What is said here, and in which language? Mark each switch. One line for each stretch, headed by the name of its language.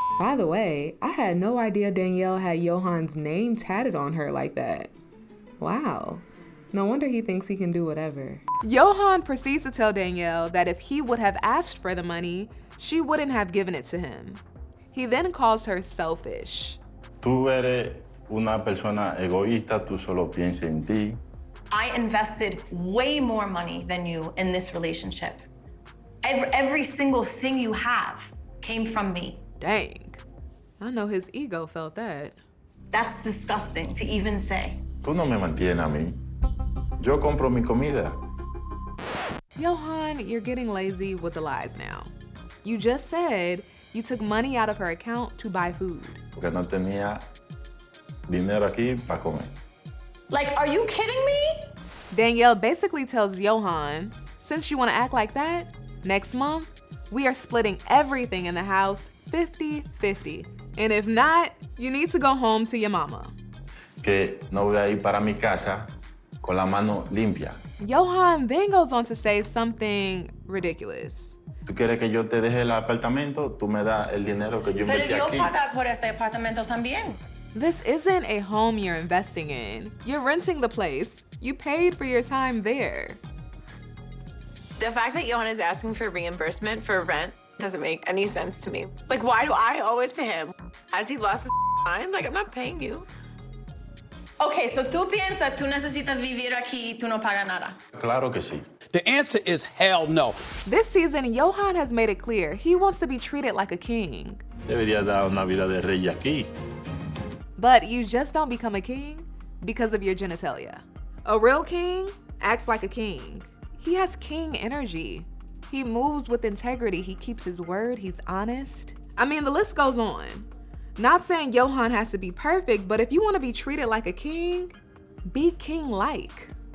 English: By the way, I had no idea Danielle had Yohan's name tatted on her like that. Wow. No wonder he thinks he can do whatever. Yohan proceeds to tell Danielle that if he would have asked for the money, she wouldn't have given it to him. He then calls her selfish.
Spanish: Tú eres una persona egoísta, tú solo piensas en ti.
English: I invested way more money than you in this relationship. Every single thing you have came from me. Dang. I know his ego felt that. That's disgusting to even say.
Spanish: Tú no me mantienes a mí. Yo compro mi comida.
English: Yohan, you're getting lazy with the lies now. You just said you took money out of her account to buy food.
Spanish: Porque no tenía dinero aquí para comer.
English: Like, are you kidding me? Danielle basically tells Yohan, since you want to act like that, next month, we are splitting everything in the house 50-50. And if not, you need to go home to your mama.
Spanish: Que no voy a ir para mi casa con la mano limpia.
English: Yohan then goes on to say something ridiculous.
Spanish: Tú quieres que yo te deje el apartamento, tú me das el dinero que yo Pero invertí yo aquí. pagar por este apartamento también.
English: This isn't a home you're investing in. You're renting the place. You paid for your time there. The fact that Yohan is asking for reimbursement for rent doesn't make any sense to me. Like, why do I owe it to him? Has he lost his mind? Like, I'm not paying you. Okay, so
Spanish: tú piensas tú necesitas vivir aquí y tú no pagas nada. Claro que sí.
English: The answer is hell no. This season, Yohan has made it clear he wants to be treated like a king.
Spanish: Debería dar una vida de rey aquí.
English: But you just don't become a king because of your genitalia. A real king acts like a king. He has king energy. He moves with integrity. He keeps his word. He's honest. I mean, the list goes on. Not saying Yohan has to be perfect, but if you want to be treated like a king, be king-like.